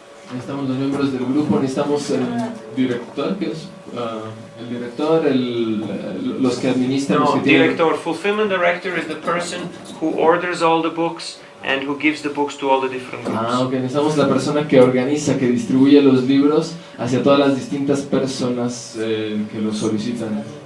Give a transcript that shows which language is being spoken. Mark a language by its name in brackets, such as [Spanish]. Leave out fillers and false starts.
[Spanish] Necesitamos los miembros del grupo, necesitamos el director, ¿qué es? El director, los que administran. [English] No, director, fulfillment director is the person who orders all the books and who gives the books to all the different groups. [Spanish] Ok, necesitamos la persona que organiza, que distribuye los libros hacia todas las distintas personas que los solicitan.